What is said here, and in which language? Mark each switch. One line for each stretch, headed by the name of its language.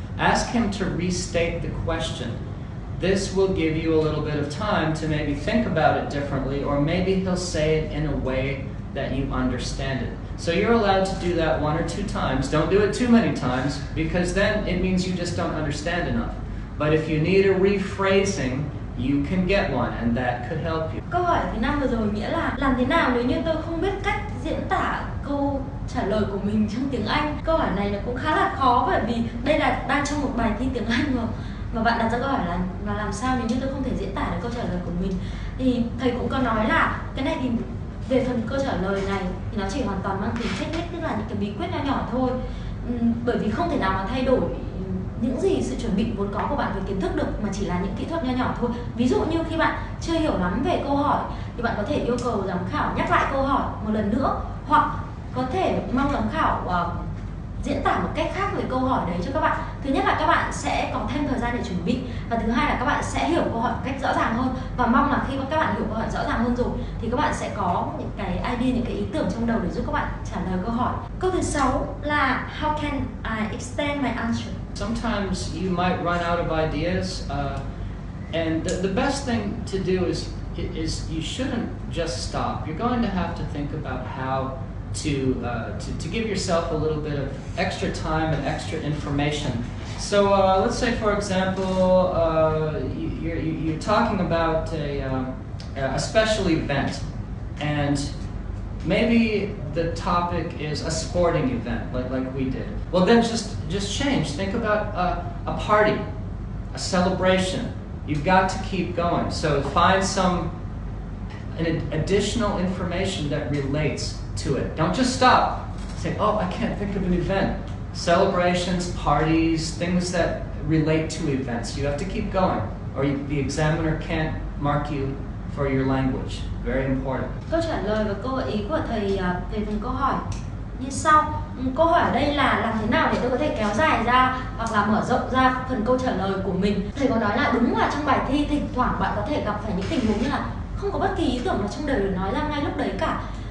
English: Ask him to restate the question. This will give you a little bit of time to maybe think about it differently, or maybe he'll say it in a way that you understand it. So you're allowed to do that 1 or 2 times. Don't do it too many times, because then it means you just don't understand enough. But if you need a rephrasing, you can get one, and that could help you.
Vietnamese: Câu hỏi thứ 5 vừa rồi nghĩa là làm thế nào nếu như tôi không biết cách diễn tả câu trả lời của mình trong tiếng Anh. Câu hỏi này nó cũng khá là khó, bởi vì đây là đang trong một bài thi tiếng Anh mà bạn đặt ra câu hỏi là làm sao nếu như tôi không thể diễn tả được câu trả lời của mình. Thì thầy cũng có nói là cái này thì về phần câu trả lời này thì nó chỉ hoàn toàn mang tính technique, tức là những cái bí quyết nho nhỏ thôi, bởi vì không thể nào mà thay đổi những gì sự chuẩn bị vốn có của bạn về kiến thức được, mà chỉ là những kỹ thuật nho nhỏ thôi. Ví dụ như khi bạn chưa hiểu lắm về câu hỏi thì bạn có thể yêu cầu giám khảo nhắc lại câu hỏi một lần nữa, hoặc có thể mong giám khảo diễn tả một cách khác về câu hỏi đấy cho các bạn. Thứ nhất là các bạn sẽ có thêm thời gian để chuẩn bị, và thứ hai là các bạn sẽ hiểu câu hỏi một cách rõ ràng hơn, và mong là khi mà các bạn hiểu câu hỏi rõ ràng hơn rồi thì các bạn sẽ có những cái idea, những cái ý tưởng trong đầu để giúp các bạn trả lời câu hỏi. Câu thứ 6 là
English: how can I extend my answer? Sometimes you might run out of ideas, and the best thing to do is you shouldn't just stop. You're going to have to think about how to give yourself a little bit of extra time and extra information. So let's say, for example, you're talking about a special event, and maybe the topic is a sporting event, like we did. Well, then just change. Think about a party, a celebration. You've got to keep going. So find an additional information that relates to it. Don't just stop. Say, oh, I can't think of an event. Celebrations, parties, things that relate to events. You have to keep going, or the examiner can't mark you for your language. Very important.
Vietnamese: Câu trả lời và câu gợi ý của thầy về phần câu hỏi như sau. Câu hỏi ở đây là làm thế nào để tôi có thể kéo dài ra hoặc là mở rộng ra phần câu trả lời của mình. Thầy có nói là đúng là trong bài thi thỉnh thoảng bạn có thể gặp phải những tình huống như là không có bất kỳ ý tưởng nào trong đời để nói ra ngay lúc đấy cả.